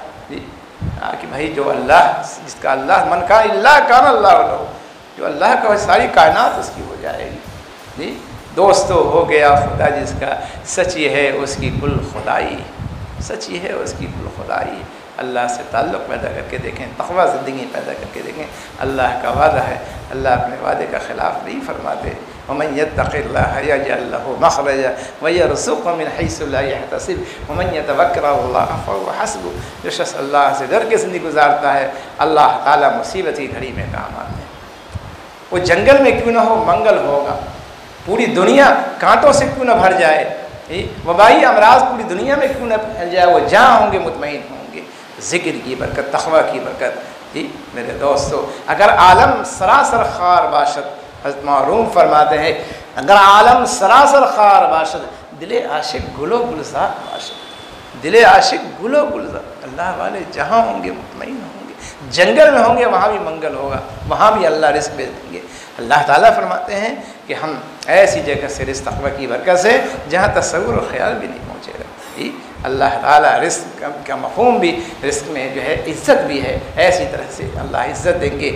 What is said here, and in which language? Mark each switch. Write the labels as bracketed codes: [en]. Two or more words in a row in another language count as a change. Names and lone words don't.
[ur] کہ بھائی جو اللہ, جس کا اللہ [ar] من کا اللہ کان اللہ لہو, [ur] جو اللہ کا ساری کائنات اس کی ہو جائے گی. دوستو ہو گیا خدا جس کا, سچی ہے اس کی کل خدائی, سچی ہے اس کی کل خدائی. اللہ سے تعلق پیدا کر کے دیکھیں, تقویٰ زندگی پیدا کر کے دیکھیں. اللہ کا وعدہ ہے, اللہ اپنے وعدے کا خلاف نہیں فرماتے. [ar] ومن يتق الله يجعل له مخرجا ويرزقه من حيث لا يحتسب ومن يتوكل على الله فهو حسبه. [ur] جو شخص اللہ سے ڈر کے زندگی گزارتا ہے اللہ تعالیٰ مصیبت کی گھڑی میں کام آتے ہیں. وہ جنگل میں کیوں نہ ہو منگل ہوگا, پوری دنیا کانٹوں سے کیوں نہ بھر جائے, وبائی امراض پوری دنیا میں کیوں نہ پھیل جائے, وہ جہاں ہوں گے مطمئن ہوں گے. ذکر کی برکت, تقویٰ کی برکت. میرے دوستو, [fa] اگر عالم سراسر خار باشد, [ur] حضرت معروم فرماتے ہیں [fa] اگر عالم سراسر خار باشد, دل عاشق گل و گلزار باشد, دل عاشق گل و گلزار. [ur] اللہ والے جہاں ہوں گے مطمئن ہوں گے, جنگل میں ہوں گے وہاں بھی منگل ہوگا, وہاں بھی اللہ رزق بھیج دیں گے. اللہ تعالیٰ فرماتے ہیں کہ ہم ایسی جگہ سے رزق تقویٰ کی برکت سے جہاں تصور و خیال بھی نہیں پہنچے گا. اللہ تعالیٰ رزق کا مفہوم بھی، رزق میں جو ہے عزت بھی ہے، ایسی طرح سے اللہ عزت دیں گے۔